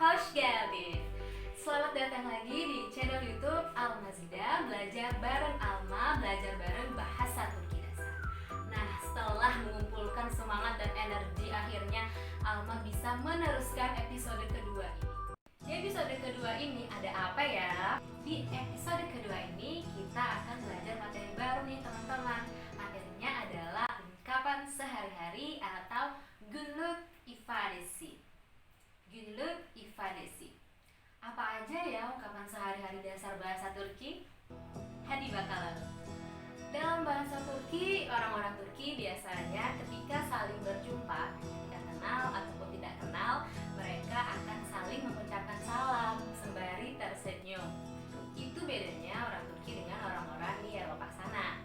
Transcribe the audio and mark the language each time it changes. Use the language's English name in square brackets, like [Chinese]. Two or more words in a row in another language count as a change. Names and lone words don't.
[Turkish] Hoş geldin. [Indonesian] Selamat datang lagi di channel YouTube Alma Zida, belajar bareng Alma, belajar bareng bahasa Turki dasar. Nah, setelah mengumpulkan semangat dan energi, akhirnya Alma bisa meneruskan episode kedua ini. Di episode kedua ini ada apa ya? Di episode kedua ini kita akan belajar materi baru nih teman-teman. Materinya adalah ungkapan sehari-hari atau [Turkish] günlük ifadesi. Günlük ifadesi. [Indonesian] Apa aja ya ungkapan sehari-hari dasar bahasa Turki? [Turkish] Hadi bakalım. [Indonesian] Dalam bahasa Turki, orang-orang Turki biasanya ketika saling berjumpa, ketika kenal ataupun tidak kenal, mereka akan saling mengucapkan salam sembari tersenyum. Itu bedanya orang Turki dengan orang-orang di Eropa sana.